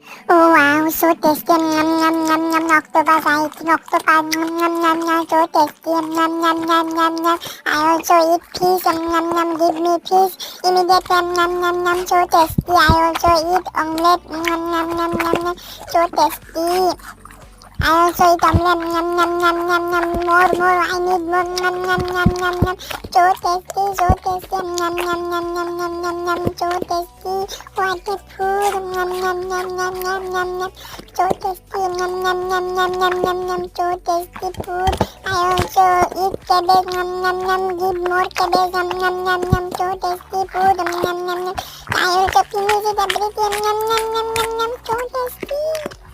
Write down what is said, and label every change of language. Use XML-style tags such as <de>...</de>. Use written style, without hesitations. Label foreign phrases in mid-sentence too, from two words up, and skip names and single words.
<en>Oh wow, so tasty. Yum yum yum yum. Octopus, I eat octopus. Yum yum yum yum. So tasty. Yum yum yum yum yum yum. I also eat fish. Yum yum yum. Give me fish. Immediate. Yum yum yum yum. So tasty. I also eat omelette. Yum yum yum yum yum. So tasty. I also eat omelette. Yum yum yum yum yum. More. I need more. Yum yum yum yum yum. So tasty. So tasty. Yum yum yum yum yum yum yum. So tasty. What a food. Yum yum yum yum yum yum yum. So tasty. Yum yum yum yum yum yum yum. So tasty food. I also eat cabbage. Yum yum yum. Give more cabbage. Yum yum yum yum. So tasty food. Yum yum yum yum. I also finish it everything. Yum yum yum yum yum. So tasty.</en>